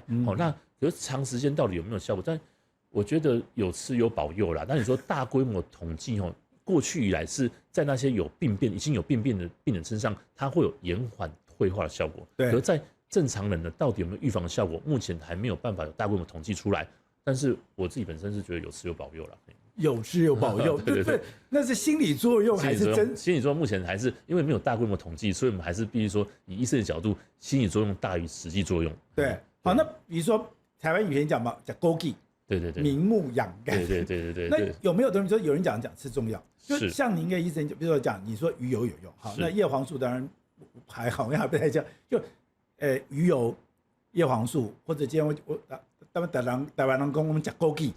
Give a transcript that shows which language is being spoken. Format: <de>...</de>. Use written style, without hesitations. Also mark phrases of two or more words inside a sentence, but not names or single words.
<zh>那可是長時間到底有沒有效果？但我覺得有吃有保佑啦。那你說大規模統計過去以來是在那些已經有病變的病人身上，它會有延緩退化的效果。可是在正常人呢，到底有沒有預防的效果？目前還沒有辦法有大規模統計出來。但是我自己本身是覺得有吃有保佑啦。有吃有保佑，對，那是心理作用還是真？心理作用目前還是因為沒有大規模統計，所以我們還是必須說，以醫生的角度，心理作用大於實際作用。對，好，那比如說台灣以前講嘛，講枸杞，對，明目養肝，對。那有沒有東西說有人講吃中藥？就像您的醫生，比如說講，你說魚油有用，好，那葉黃素當然還好，還不太講，就魚油、葉黃素或者今天我台灣人講我們講枸杞，</zh>